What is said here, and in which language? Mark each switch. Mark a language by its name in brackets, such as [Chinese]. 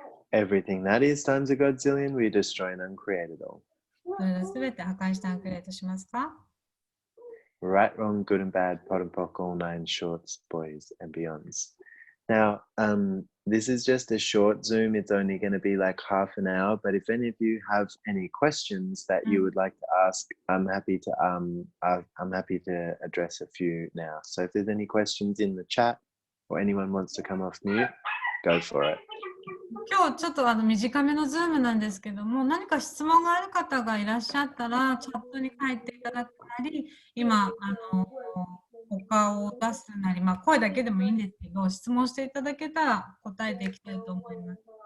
[English] Everything that is times a godzillion, we destroy and uncreate it all. [Japanese] それらすべて破壊してアンクリエイトしますか？ [English] Right, wrong, good and bad, pot and pock, all nine shorts, boys and beyonds. Now, this is just a short Zoom. It's only going to be like half an hour. But if any of you have any questions that you would like to ask, I'm happy to address a few now. So if there's any questions in the chat or anyone wants to come off mute, go for it. [Japanese] 今日ちょっと短めのズームなんですけども、何か質問がある方がいらっしゃったら、チャットに書いていただくなり、今、お顔を出すなり、声だけでもいいんですけど、質問していただけたら答えていきたいと思います。